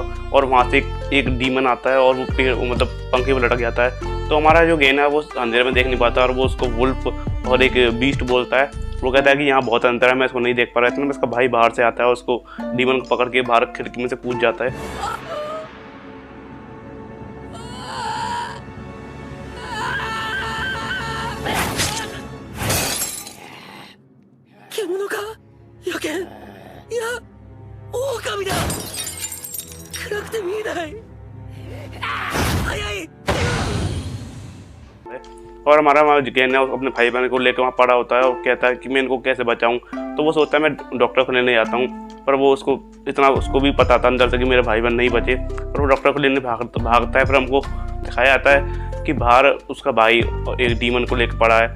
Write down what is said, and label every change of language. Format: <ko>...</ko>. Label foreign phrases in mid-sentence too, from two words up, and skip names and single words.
<hi>और वहाँ से एक डीमन आता है और वो पेड़ मतलब पंखे पर लटक जाता है। तो हमारा जो गहना है वो अंधेरे में देख नहीं पाता और वो उसको वुल्फ और एक बीस्ट बोलता है। वो कहता है कि यहाँ बहुत अंतर है, मैं इसको नहीं देख पा रहा। इतना में उसका भाई बाहर से आता है और उसको डीमन को पकड़ के बाहर खिड़की में से कूद जाता है।</hi> <ja>獣か野犬いや狼だ。暗くて見えない。早い。</ja> <hi>और हमारा गहना अपने भाई बहन को लेकर वहाँ पड़ा होता है और कहता है कि मैं इनको कैसे बचाऊं। तो वो सोचता है मैं डॉक्टर को लेने जाता हूँ। पर वो उसको भी पता था अंदर से कि मेरे भाई बहन नहीं बचे। पर वो डॉक्टर को लेने भागता है। फिर हमको दिखाया जाता है कि बाहर उसका भाई एक डीमन को लेकर पड़ा है।</hi>